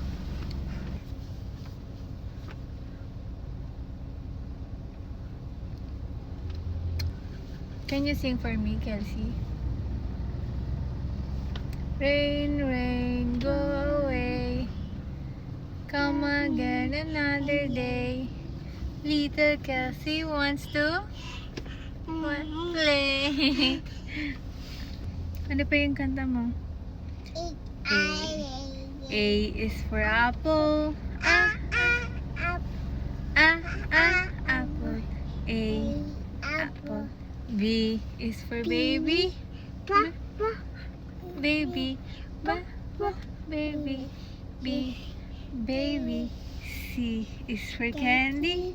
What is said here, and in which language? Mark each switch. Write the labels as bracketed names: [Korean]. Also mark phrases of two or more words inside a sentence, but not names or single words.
[English] Can you sing for me, Kelsey? Rain, rain, go away. Come again another day. Little Kelsey wants to play. [Filipino] Ano pa yung kanta mo? [English] A is for apple. Apple. A, apple. B is for baby. Baby. Baby. B, baby. C is for candy.